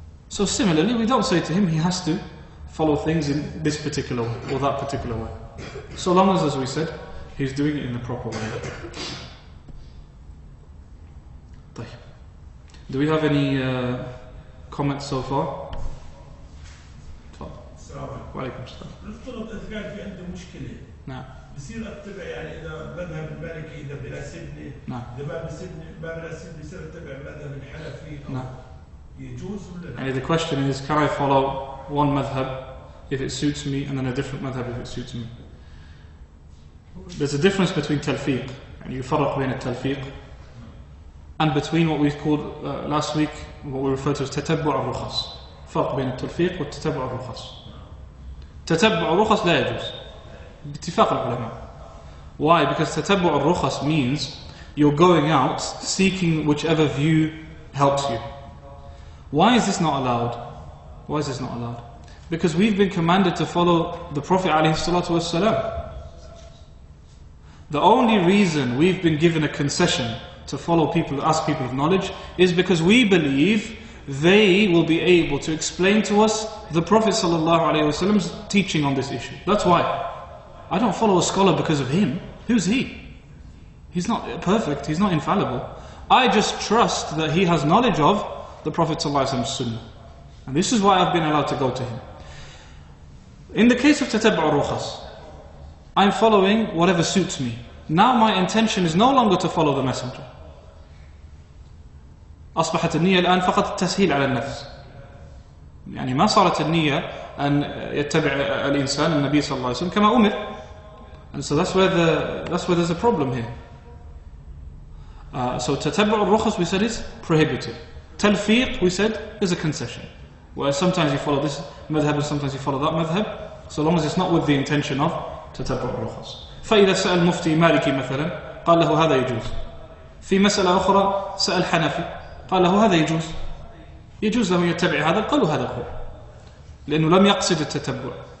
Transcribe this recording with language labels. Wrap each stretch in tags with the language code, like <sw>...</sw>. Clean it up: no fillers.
<en>So similarly, we don't say to him he has to follow things in this particular way or that particular way. So long as we said, he's doing it in the proper way. Do we have any comments so far?</en> <ar>السلام عليكم. وعليكم السلام. نفترض إذا كان في عندي مشكلة. نعم. بصير أتبع يعني إذا مذهب المالكي إذا بيناسبني. نعم. إذا ما بيناسبني بصير أتبع مذهب الحنفي. نعم. يجوز ولا لا؟</ar> <en>And the question is, can I follow one madhab if it suits me and then a different madhab if it suits me? There's a difference between talfiq, and you farraq between talfiq, and between what we called last week, what we refer to as tatabbu' al-rukhas.</en> <ar>فرق بين التلفيق والتتبع الرخص. تتبع الرخص لا يجوز باتفاق العلماء.</ar> <en>Why? Because تتبع الرخص means you're going out seeking whichever view helps you. Why is this not allowed? Why is this not allowed? Because we've been commanded to follow the Prophet ﷺ. The only reason we've been given a concession to follow people, ask people of knowledge, is because we believe they will be able to explain to us the Prophet ﷺ's teaching on this issue. That's why. I don't follow a scholar because of him. Who's he? He's not perfect, he's not infallible. I just trust that he has knowledge of the Prophet ﷺ's sunnah. And this is why I've been allowed to go to him. In the case of tatabbu' al-rukhas, I'm following whatever suits me. Now my intention is no longer to follow the messenger.</en> <ar>أصبحت النية الآن فقط التسهيل على النفس. يعني ما صارت النية أن يتبع الإنسان النبي صلى الله عليه وسلم كما أمر.</ar> <en>And so that's where there's a problem here. So تتبع الرخص we said is prohibited. Talfiq we said is a concession. Where sometimes you follow this madhab and sometimes you follow that madhab, so long as it's not with the intention of تتبع الرخص.</en> <ar>فإذا سأل مفتي مالكي مثلا قال له هذا يجوز. في مسألة أخرى سأل حنفي قال له هذا يجوز له يتبع هذا القول وهذا القول لأنه لم يقصد التتبع.</ar>